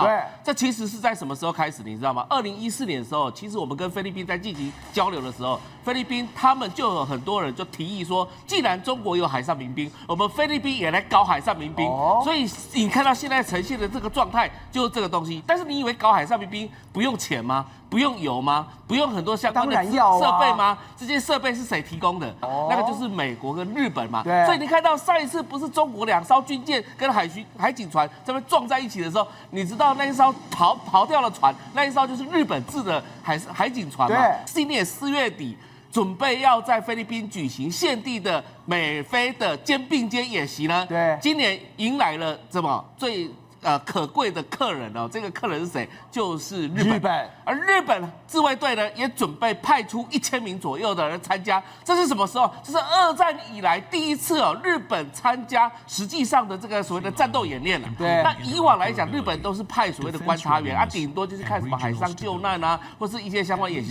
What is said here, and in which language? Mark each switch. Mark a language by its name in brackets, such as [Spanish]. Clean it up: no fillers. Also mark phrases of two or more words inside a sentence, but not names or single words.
[Chinese] 對，這其實是在什麼時候開始？你知道嗎？2014年的時候，其實我們跟菲律賓在進行交流的時候，菲律賓他們就有很多人就提議說，既然中國有海上民兵，我們菲律賓也來搞海上民兵。所以你看到現在呈現的這個狀態就是這個東西。但是你以為搞海上民兵不用錢嗎？不用油嗎？不用很多相關的設備嗎？這些設備是誰提供的？那個就是美國跟日本嘛。所以你看到上一次不是中國2艘軍艦跟海警船這邊撞在一起的時候，你知道那一艘逃掉的船，那一艘就是日本製的海警船嘛。今年4月底準備要在菲律賓舉行現地的美菲的肩並肩演習呢。今年迎來了什麼最可貴的客人哦，這個客人是誰？就是日本。而日本自衛隊呢，也準備派出1000名左右的人參加。這是什麼時候？這是2戰以來第一次哦，日本參加實際上的這個所謂的戰鬥演練了。對。那以往來講，日本都是派所謂的觀察員啊，頂多就是看什麼海上救難啊，或是一些相關演習。